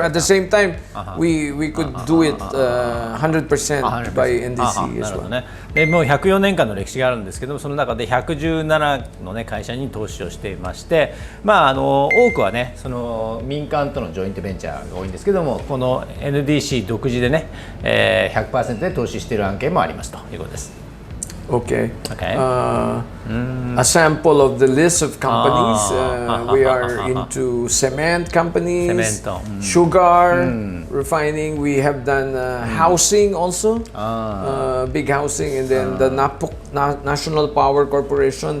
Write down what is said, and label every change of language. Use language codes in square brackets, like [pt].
[en] At the same time, we could do it 100% by NDC [ja] な [en] as [ja] るほどね。でもう104年間の歴史があるんですけども、その中で117の、ね、会社に投資をしていまして、多くはねその民間とのジョイントベンチャーが多いんですけども、この NDC 独自でね、100% で投資している案件もありますということです。 [en] Okay. Okay. A sample of the list of companies. We are into cement companies, Cemento. sugar, refining. We have done housing also, big housing, and then the National Power Corporation.